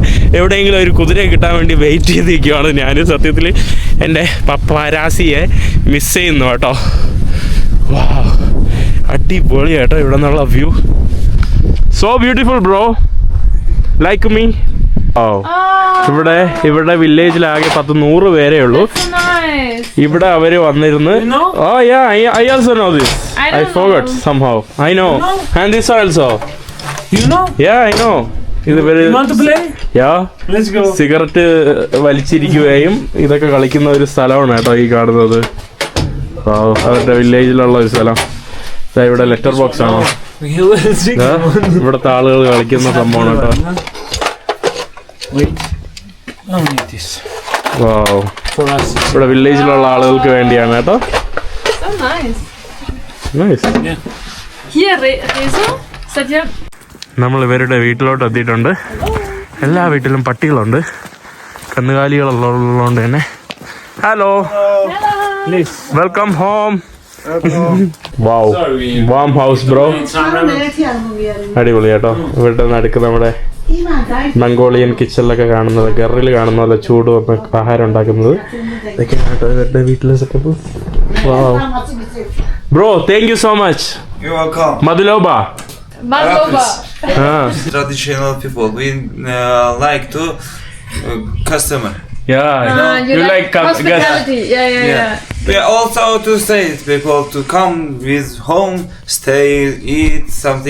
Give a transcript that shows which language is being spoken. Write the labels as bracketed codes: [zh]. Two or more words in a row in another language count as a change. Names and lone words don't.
[ml] എവിടെയെങ്കിലും ഒരു കുതിരയെ കിട്ടാൻ വേണ്ടി വെയിറ്റ് ചെയ്തിരിക്കുകയാണ് ഞാൻ. സത്യത്തിൽ എൻ്റെ പപ്പാരാസിയെ മിസ് ചെയ്യുന്നു കേട്ടോ. വാ, അടിപൊളി കേട്ടോ ഇവിടെ നിന്നുള്ള വ്യൂ. [en] So beautiful bro, like me. [ml] ഇവിടെ വില്ലേജിലാകെ 100 പേരേ ഉള്ളൂ. ഇവിടെ അവര് വന്നിരുന്ന്. [en] Oh yeah, I also know this. I forgot somehow. I know. And this also. You know? Yeah, I know. You want to play? Yeah. Let's go. [ml] സിഗരറ്റ് വലിച്ചിരിക്കുകയും ഇതൊക്കെ കളിക്കുന്ന ഒരു സ്ഥലമാണ് കേട്ടോ ഈ കാണുന്നത്. അവരുടെ വില്ലേജിലുള്ള ഒരു സ്ഥലം. ഇവിടെ [en] letter box [ml] ആണോ? ഇവിടുത്തെ ആളുകൾ കളിക്കുന്ന സംഭവമാണ് കേട്ടോ. വാവ്, ഇവിടെ വില്ലേജിലുള്ള ആളുകൾക്ക് വേണ്ടിയാണ് കേട്ടോ. [en] So nice. Nice. [de] Hier, Rezo, seid ihr? [ml] നമ്മൾ ഇവരുടെ വീട്ടിലോട്ട് എത്തിയിട്ടുണ്ട്. എല്ലാ വീട്ടിലും പട്ടികളുണ്ട്, കന്നുകാലികളുള്ളതുകൊണ്ട് തന്നെ. [en] Hello, welcome home. Wow, warm house bro. [ml] അടിപൊളി കേട്ടോ. ഇവരുടെ നടുക്ക് നമ്മുടെ മംഗോളിയൻ കിച്ചണിലൊക്കെ കാണുന്നത്, ഗറിൽ കാണുന്ന പോലെ ചൂട് വന്ന് ആഹാരം ഉണ്ടാക്കുന്നത്. ഇതൊക്കെയാണ് കേട്ടോ ഇവരുടെ വീട്ടിലെ സെറ്റപ്പ്. ബ്രോ, [en] Thank you so much. You're welcome. [ka] മധുലോബ. Madloba. [en] Traditional people, we like to customer. You like hospitality. Yeah. We also to say people to come with home, stay, eat something.